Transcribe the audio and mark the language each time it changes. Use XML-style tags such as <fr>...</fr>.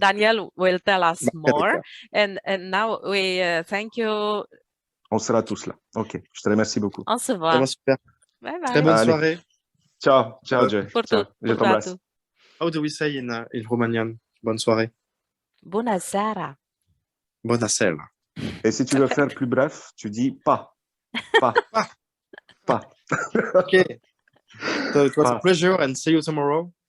<en>Daniel will tell us more, and now we thank you.</en> <fr>On sera tous là. Ok, je te remercie beaucoup. On se voit. Super. Bye bye. Très bonne soirée. Ciao, Joe. Ciao. Je t'embrasse.</fr> <en>How do we say in Romanian?</en> <fr>Bonne soirée.</fr> <ro>Bună seara. Bună seara.</ro> <fr>Et si tu veux faire plus bref, tu dis pas.</fr> <en>Okay. So it was a pleasure and see you tomorrow.</en>